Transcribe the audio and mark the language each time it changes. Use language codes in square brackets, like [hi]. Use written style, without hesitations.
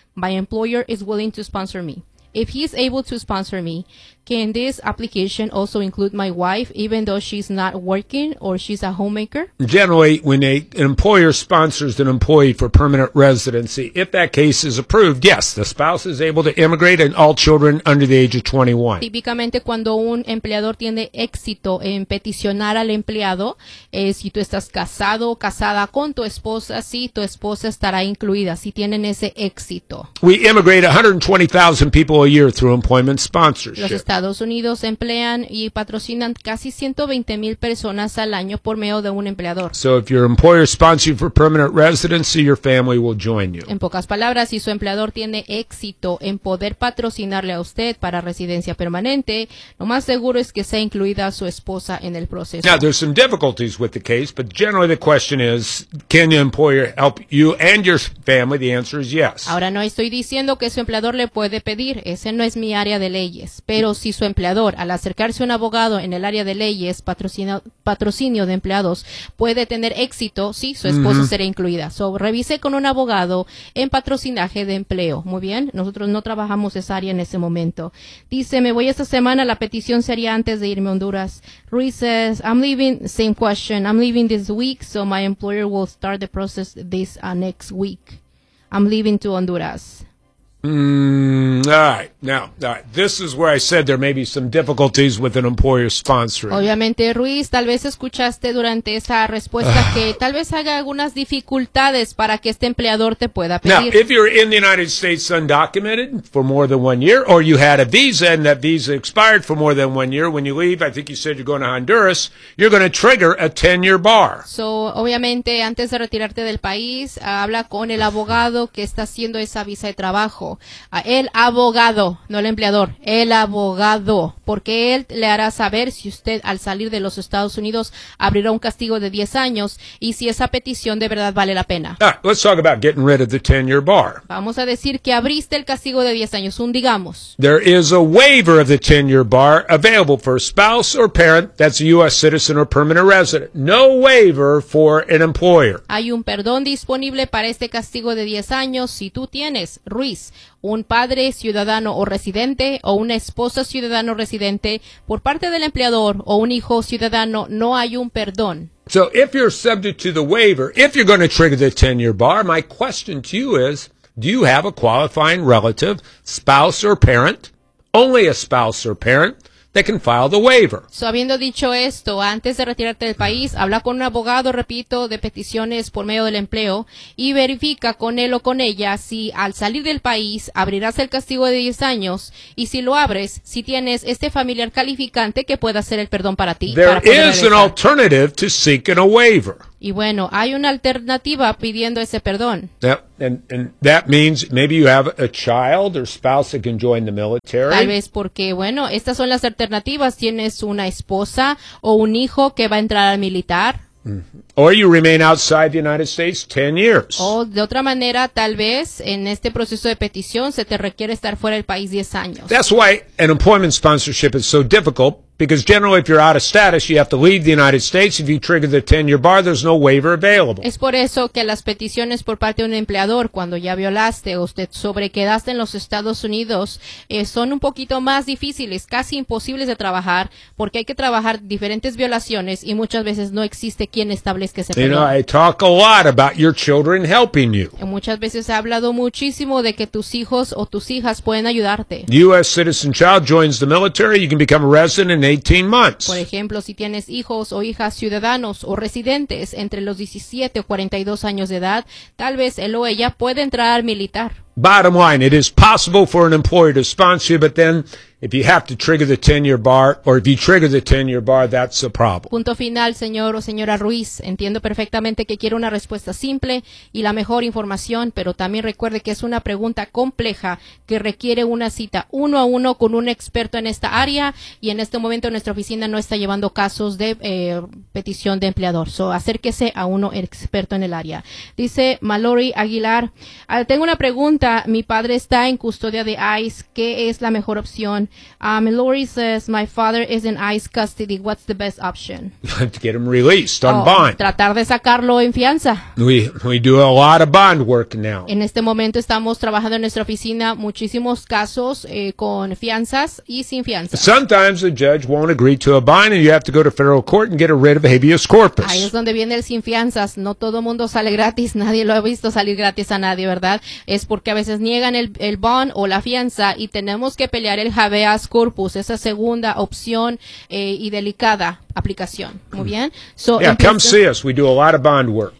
[en] My employer is willing to sponsor me. If he's able to sponsor me, can this application also include my wife, even though she's not working or she's a homemaker? Generally, when an employer sponsors an employee for permanent residency, if that case is approved, yes, the spouse is able to immigrate and all children under the age of 21. [es] Típicamente, cuando un empleador tiene éxito en peticionar al empleado, si tú estás casado o casada con tu esposa, sí, tu esposa estará incluida, si tienen ese éxito. [en] We immigrate 120,000 people people a year through employment sponsorship. [es] Los Estados Unidos emplean y patrocinan casi 120 mil personas al año por medio de un empleador. [en] So if your employer sponsors you for permanent residency, your family will join you. [es] En pocas palabras, si su empleador tiene éxito en poder patrocinarle a usted para residencia permanente, lo más seguro es que sea incluida su esposa en el proceso. [en] Now, there's some difficulties with the case, but generally the question is, can your employer help you and your family? The answer is yes. [es] Ahora no estoy diciendo que su empleador le puede pedir, ese no es mi área de leyes, pero si su empleador, al acercarse a un abogado en el área de leyes, patrocinio de empleados, puede tener éxito, sí, su esposa será incluida. So, revise con un abogado en patrocinaje de empleo. Muy bien, nosotros no trabajamos esa área en ese momento. Dice, me voy esta semana, la petición sería antes de irme a Honduras. [en] Ruiz says, I'm leaving, same question, I'm leaving this week, so my employer will start the process this next week. I'm leaving to Honduras. All right. This is where I said there may be some difficulties with an employer sponsoring. [es] Obviamente, Ruiz, tal vez escuchaste durante esa respuesta que tal vez haga algunas dificultades para que este empleador te pueda pedir. [en] Now, if you're in the United States undocumented for more than 1 year, or you had a visa and that visa expired for more than 1 year, when you leave, I think you said you're going to Honduras, you're going to trigger a 10-year bar. [es] So, obviamente, antes de retirarte del país, habla con el abogado que está haciendo esa visa de trabajo. El abogado, no el empleador, el abogado, porque él le hará saber si usted al salir de los Estados Unidos abrirá un castigo de 10 años y si esa petición de verdad vale la pena. [en] Let's talk about getting rid of the 10-year bar. [es] Vamos a decir que abriste el castigo de 10 años, un digamos. [en] There is a waiver of the 10-year bar available for a spouse or parent that's a U.S. citizen or permanent resident. No waiver for an employer. [es] Hay un perdón disponible para este castigo de 10 años si tú tienes, Ruiz, un padre ciudadano o residente o una esposa ciudadano residente por parte del empleador o un hijo ciudadano, no hay un perdón. [en] So if you're subject to the waiver, if you're going to trigger the 10-year bar, my question to you is, do you have a qualifying relative, spouse or parent, only a spouse or parent, that can file the waiver? [es] So, habiendo dicho esto, antes de retirarte del país, habla con un abogado, repito, de peticiones por medio del empleo y verifica con él o con ella si al salir del país abrirás el castigo de 10 años y si lo abres, si tienes este familiar calificante que pueda hacer el perdón para ti. [en] There [es] para poder [en] is [es] regresar. [en] An alternative to seeking a waiver. [es] Y bueno, hay una alternativa pidiendo ese perdón. [en] Yep. And that means maybe you have a child or spouse that can join the military. [es] Tal vez porque, bueno, estas son las alternativas. Tienes una esposa o un hijo que va a entrar al militar. [en] Or you remain outside the United States 10 years. [es] O de otra manera, tal vez en este proceso de petición se te requiere estar fuera del país 10 años. [en] That's why an employment sponsorship is so difficult. Because generally, if you're out of status, you have to leave the United States. If you trigger the 10-year bar, there's no waiver available. [es] Es por eso que las peticiones por parte de un empleador, cuando ya violaste o usted sobrequedaste en los Estados Unidos, son un poquito más difíciles, casi imposibles de trabajar, porque hay que trabajar diferentes violaciones y muchas veces no existe quien establezca ese perdón. [en] You know, I talk a lot about your children helping you. [es] Y muchas veces he hablado muchísimo de que tus hijos o tus hijas pueden ayudarte. [en] U.S. citizen child joins the military, you can become a resident 18 months. [es] Por ejemplo, si tienes hijos o hijas ciudadanos o residentes entre los 17 o 42 años de edad, tal vez él o ella puede entrar al militar. [en] Bottom line, it is possible for an employer to sponsor you, but then if you have to trigger the 10-year bar, or if you trigger the 10-year bar, that's a problem. [es] Punto final, señor o señora Ruiz. Entiendo perfectamente que quiere una respuesta simple y la mejor información, pero también recuerde que es una pregunta compleja que requiere una cita uno a uno con un experto en esta área y en este momento nuestra oficina no está llevando casos de petición de empleador. So, acérquese a uno experto en el área. Dice Mallory Aguilar, tengo una pregunta. Mi padre está en custodia de ICE. ¿Qué es la mejor opción? [en] Lori says, my father is in ICE custody. What's the best option? To get him released on bond. [es] Tratar de sacarlo en fianza. [en] We do a lot of bond work now. [es] En este momento estamos trabajando en nuestra oficina muchísimos casos con fianzas y sin fianza. [en] Sometimes the judge won't agree to a bond and you have to go to federal court and get a writ of habeas corpus. [es] Ahí es donde viene el sin fianzas. No todo mundo sale gratis. Nadie lo ha visto salir gratis a nadie, ¿verdad? Es porque a veces niegan el bond o la fianza y tenemos que pelear el habeas corpus, esa segunda opción y delicada aplicación. Muy bien. [en] So, yeah, [es] empieza, [en] come see us. We do a lot of bond work.